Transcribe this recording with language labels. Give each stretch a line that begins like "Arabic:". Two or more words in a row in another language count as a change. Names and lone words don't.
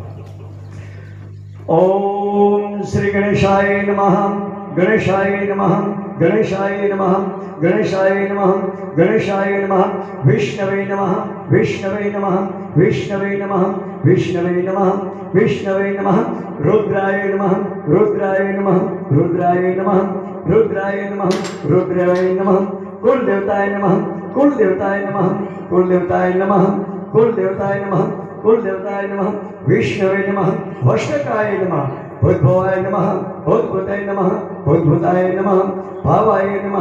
Sanskrit: ઓમ શ્રી ગણેશાય નમઃ ગણેશાય નમઃ ગણેશાય નમઃ ગણેશાય નમઃ ગણેશાય નમઃ વિષ્ણવે નમઃ વિષ્ણવે નમઃ વિષ્ણવે નમઃ વિષ્ણવે નમઃ વિષ્ણવે નમઃ रुद्राय नमः रुद्राय नमः रुद्राय नमः रुद्राय नमः रुद्राय नमः कुल देवताय नमः कुल देवताय नमः कुल देवताय नमः कुल देवताय नमः कुल देवताय नमः विष्णवे नमः वष्टकाय नमः भूतभवाय नमः भूतभूताय नमः भूतभूताय नमः भावाय नमः